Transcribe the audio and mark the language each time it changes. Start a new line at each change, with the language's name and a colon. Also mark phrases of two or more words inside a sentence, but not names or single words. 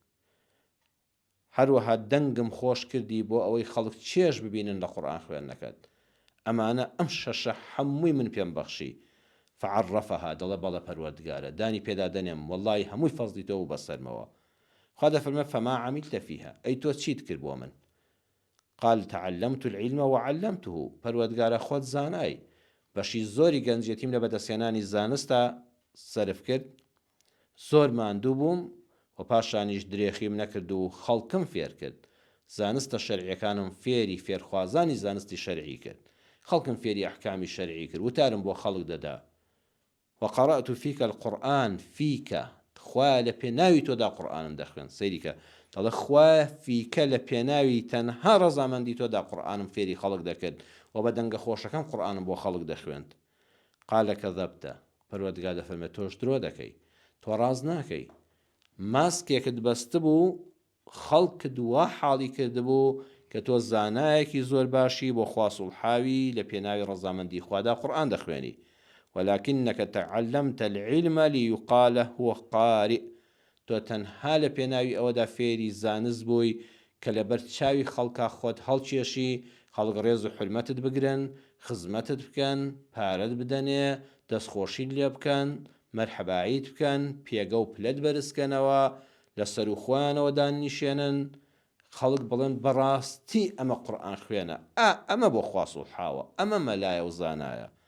Central Kurdish: هەروەها دەنگم خۆش کردی بۆ ئەوەی خەڵک چێژ ببینن لە قورئان خوێندنەکەت. ئەمانە ئەم شەشە هەمووی من پێم بەخشی. فعرفها دەڵێ بەڵێ پەروەردگارە دانی پێدا دەنێم، وەڵڵی هەمووی فەزلی تۆ و بەسەرمەوە. خوا دەفەرمێ
Arabic: فەما عەمیلتە فیها،
Central Kurdish: ئەی تۆ چیت کرد بۆ من؟
Arabic: قال تعلمت العلم وعلمته،
Central Kurdish: پەروەردگارە خۆت زانای، بەشی زۆری گەنجێتیم لە بەدەستێنانی زانستە سەرف کرد، زۆر ماندوو بووم و پاشانیش درێخیم نەکرد و خەڵکم فێر کرد. زانستە شەرعیەکانم فێری فێرخوازانی زانستی شەرعی کرد، خەڵکم فێری ئەحکامی شەرعی کرد، وتارم بۆ خەڵک دەدا.
Arabic: وقرأت فيك القرآن فيك،
Central Kurdish: خوا لە پێناوی تۆدا قورئانم دەخوێن. سەیریکە دەڵێ خوا فیکە لە پێناوی تەنها ڕەزامەندی تۆدا قورئانم فێری خەڵک دەکرد و بە دەنگە خۆشەکەم قورئانم بۆ خەڵک دەخوێند.
Arabic: قال كذبت،
Central Kurdish: پەروەردگار دەفەرمێ تۆش درۆ دەکەی، تۆ ڕاز ناکەی. ماسکێکت بەست بوو، خەڵکت وا حاڵی کردبوو کە تۆ زانایەکی زۆر باشی بۆ خوا سوڵحاوی لە پێناوی ڕەزامەندی خوادا قورئان دەخوێنی.
Arabic: ولكنك تعلمت العلم ليقال هو قارئ،
Central Kurdish: تۆ تەنها لە پێناوی ئەوەدا فێری زانست بووی کە لەبەر چاوی خەڵکا خۆت هەڵکێشی، خەڵک ڕێز و حرمەتت بگرن، خزمەتت بکەن، پارەت بدەنێ، دەستخۆشیت لێ بکەن، مەرحەباییت بکەن، پێگە و پلەت بەرزکەنەوە، لە سەر و خۆیانەوە دانیشێنن، خەڵک بڵێن بەڕاستی ئەمە قورئان خوێنە، ئەمە بۆ خوا سوڵحاوە، ئەمە مەلایە و زانایە.